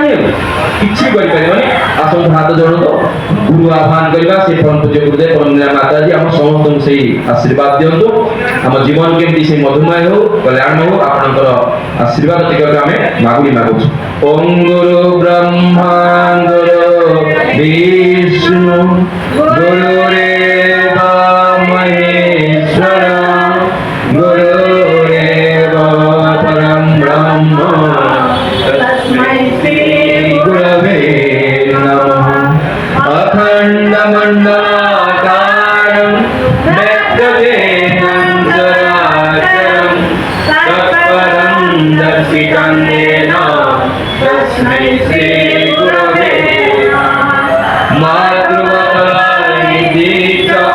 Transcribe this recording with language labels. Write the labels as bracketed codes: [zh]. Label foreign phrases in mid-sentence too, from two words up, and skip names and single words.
[or] ହେବେ କିଛି କରିପାରିବନି ଆସନ୍ତୁ ହାତ ଯୋଡ଼ନ୍ତୁ ଗୁରୁ ଆହ୍ୱାନ କରିବା ସେ ପରମ ପୂଜ୍ୟ ଗୁରୁଦେବ ପରମୀଳା ମାତାଜୀ ଆମ ସମସ୍ତଙ୍କୁ ସେଇ ଆଶୀର୍ବାଦ ଦିଅନ୍ତୁ ଆମ ଜୀବନ କେମିତି ସେ ମଧୁମୟ ହେଉ କଲ୍ୟାଣ ହେଉ ଆପଣଙ୍କର ଆଶୀର୍ବାଦ ଟିକକ ଆମେ ମାଗୁଛୁ [sa] ଓಂ ଗୁରୁ ବ୍ରହ୍ମା ଗୁରୁ ବିଷ୍ଣୁ ଗୁରୁରେବ ମହେଶ୍ୱର गुरुरेव परं ब्रह्म तस्मै श्री गुरवे नमः अखण्डमण्डलाकारं व्यक्तवेदं चराचरं तत्परं दर्शितं येन तस्मै श्री गुरवे नमः मातृवत्सलानिधि च